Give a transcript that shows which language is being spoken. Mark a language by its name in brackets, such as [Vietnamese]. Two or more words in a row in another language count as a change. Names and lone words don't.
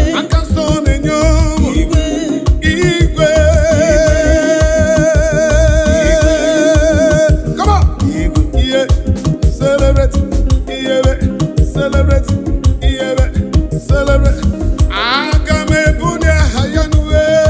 [Igbo] Ka nsọ na-enye ọṅụ. Igwe. Igwe. [English] Come on. Igwe. Yeah. Celebrate. Yeah. Celebrate. Yeah. Celebrate. [Igbo] Aga m ebuli aha ya n'uwe.